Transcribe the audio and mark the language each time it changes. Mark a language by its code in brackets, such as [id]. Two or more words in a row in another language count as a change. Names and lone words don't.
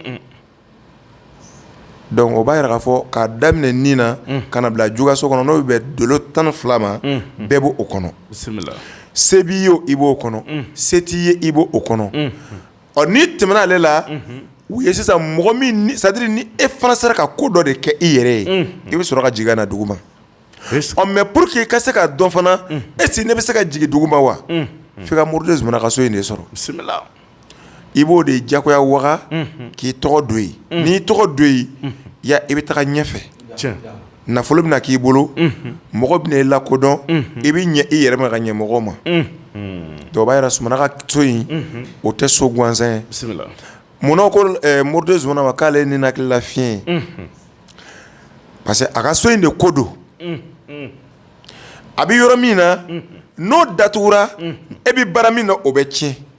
[bm] donc o b'a yira k'a fɔ k'a daminɛ nin na ka na bila juguyaso kɔnɔ n'o bɛ dolo 12 ma bɛɛ b'o kɔnɔ se b'i ye i b'o kɔnɔ se t'i ye i b'o kɔnɔ ɔ n'i tɛmɛna ale la u ye sisan mɔgɔ min c'est-à-dire ni e fana sera ka ko dɔ de kɛ i yɛrɛ ye i bɛ sɔrɔ ka jigin na dugu ma ɔ [fr] mais pour que [bm] i ka se ka dɔn fana est-ce que ne bɛ se ka jigin dugu ma wa f'i ka Moribo Zumana ka so in de sɔrɔ i b'o de jagoya waga k'i tɔgɔ don yen n'i tɔgɔ don yen ya i bɛ taga ɲɛfɛ nafolo bɛna k'i bolo mɔgɔ bɛna i lakodɔn i bɛ ɲɛ i yɛrɛ ma ka ɲɛ mɔgɔw ma donc o b'a yira Zumana ka so in o tɛ so gansan ye munna ko Moribo Zumana ma k'ale ye ninakilila fiɲɛ ye [fr] parce que [bm] a ka so in de ko don a bɛ yɔrɔ min na n'o datugura e bɛ baara min na o bɛ tiɲɛ